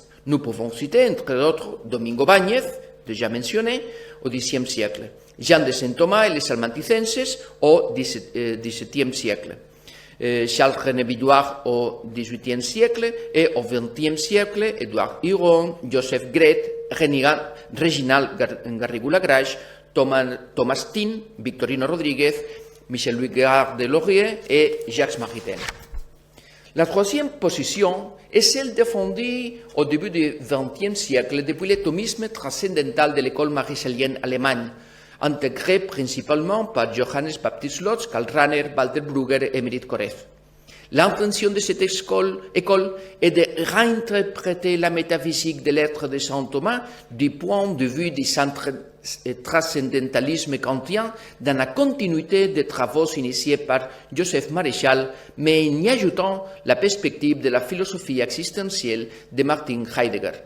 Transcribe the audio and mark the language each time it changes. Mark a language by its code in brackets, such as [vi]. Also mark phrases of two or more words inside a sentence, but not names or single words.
[fr] Nous pouvons citer, entre autres, Domingo Báñez, déjà mentionné, au Xe siècle, Jean de Saint-Thomas et les Almaticenses au XVIIe siècle, Charles-René Vidoire au XVIIIe siècle et au XXe siècle, Édouard Huron, Joseph Gret, Reginald Garrigou-Lagrange, Thomas Tin, Victorino Rodríguez, Michel-Louis Gérard de Laurier et Jacques Maritain. La troisième position est celle défendue au début du XXe siècle depuis le thomisme transcendantal de l'école maréchalienne allemande, intégré principalement par Johannes Baptist Lotz, Karl Rahner, Walter Brugger et Émérite Koreff. L'intention de cette école est de réinterpréter la métaphysique de l'être de saint Thomas du point de vue du transcendentalisme kantien dans la continuité des travaux initiés par Joseph Maréchal, mais en y ajoutant la perspective de la philosophie existentielle de Martin Heidegger.